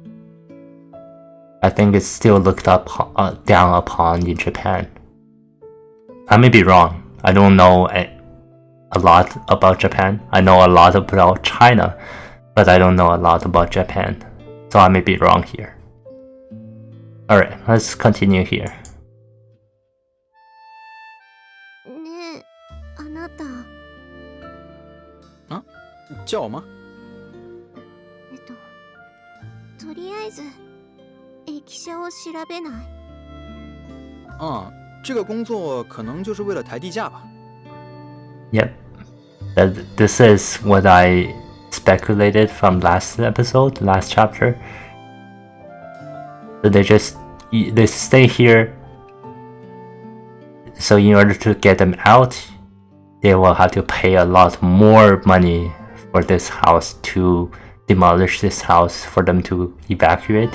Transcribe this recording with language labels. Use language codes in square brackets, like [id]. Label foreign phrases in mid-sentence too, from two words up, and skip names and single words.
[en] I think it's still looked down upon in Japan. I may be wrong. I don't know a lot about Japan. I know a lot about China, but I don't know a lot about Japan. So I may be wrong here. Alright, let's continue here. [ja] ねえ、あなた。 [zh] 叫我吗？ [ja] とりあえず駅舎を調べない？ [zh] 这个工作可能就是为了抬地价吧。 [en] Yep, this is what I speculated from last chapter. So they stay here. So in order to get them out, they will have to pay a lot more money for this house, to demolish this house, for them to evacuate.